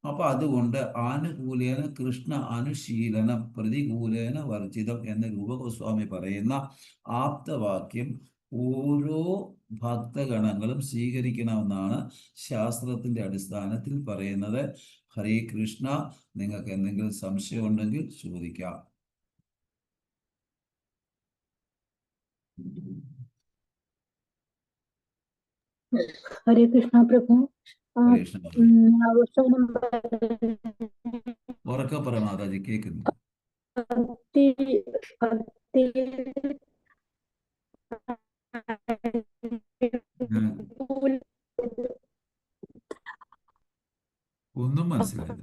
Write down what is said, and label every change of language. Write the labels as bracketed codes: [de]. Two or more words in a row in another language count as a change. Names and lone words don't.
[ml] അപ്പൊ അതുകൊണ്ട് [sa] ആനുകൂലേന കൃഷ്ണ അനുശീലനം പ്രതികൂലേന വർജിതം [ml] എന്ന രൂപഗോസ്വാമി പറയുന്ന ആപ്തവാക്യം ഓരോ ഭക്തഗണങ്ങളും സ്വീകരിക്കണമെന്നാണ് ശാസ്ത്രത്തിന്റെ അടിസ്ഥാനത്തിൽ പറയുന്നത്. ഹരേ കൃഷ്ണ. നിങ്ങൾക്ക് എന്തെങ്കിലും സംശയം ഉണ്ടെങ്കിൽ ചോദിക്കാം. [hi] हरे कृष्णा प्रभु। [ml] ഹരേ കൃഷ്ണ. [en] question number [ml] ഉറക്കെ പറ മാതാജി, കേൾക്കുന്നു. [hi] भक्ति भक्ति [ml] ഞാൻ ഒന്നും മനസ്സിലായില്ല.